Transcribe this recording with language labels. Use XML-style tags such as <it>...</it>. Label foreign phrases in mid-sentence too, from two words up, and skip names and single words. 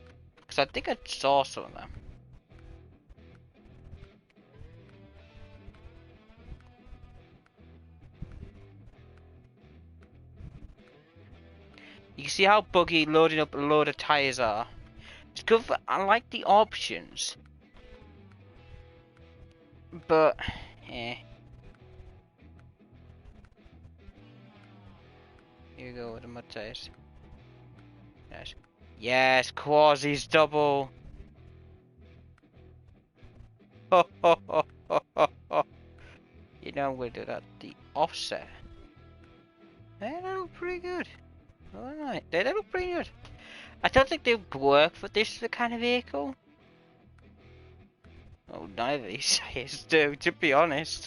<en>Because I think I saw some of them. You can see how buggy loading up a load of tires are. It's good for, I like the options. But, eh. Here we go with the mud tires. Yes. Yes, Quasi's double. Ho ho ho ho ho ho. You know we'll do that. The offset. They look pretty good. Alright, they look pretty good. I don't think they would work for this kind of vehicle. Oh, neither of these tires do, to be honest.</en>